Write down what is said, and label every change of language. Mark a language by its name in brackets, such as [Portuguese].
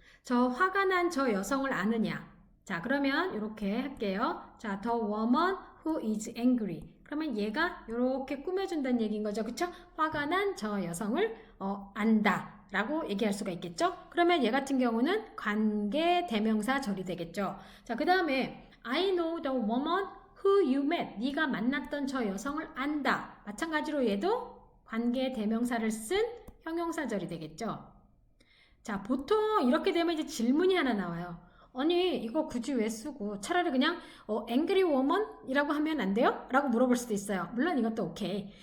[Korean] 저 화가 난 저 여성을 아느냐. 자, 그러면 이렇게 할게요. [English] 자, the woman who is angry. [Korean] 그러면 얘가 이렇게 꾸며준다는 얘기인 거죠. 그쵸? 화가 난 저 여성을 안다. 라고 얘기할 수가 있겠죠? 그러면 얘 같은 경우는 관계 대명사 절이 되겠죠. 자, 그 다음에 [English] I know the woman who you met. [Korean] 네가 만났던 저 여성을 안다. 마찬가지로 얘도 관계 대명사를 쓴 형용사절이 되겠죠. 자, 보통 이렇게 되면 이제 질문이 하나 나와요. 아니 이거 굳이 왜 쓰고 차라리 그냥 [English] angry woman [Korean] 이라고 하면 안 돼요? 라고 물어볼 수도 있어요. 물론 이것도 오케이.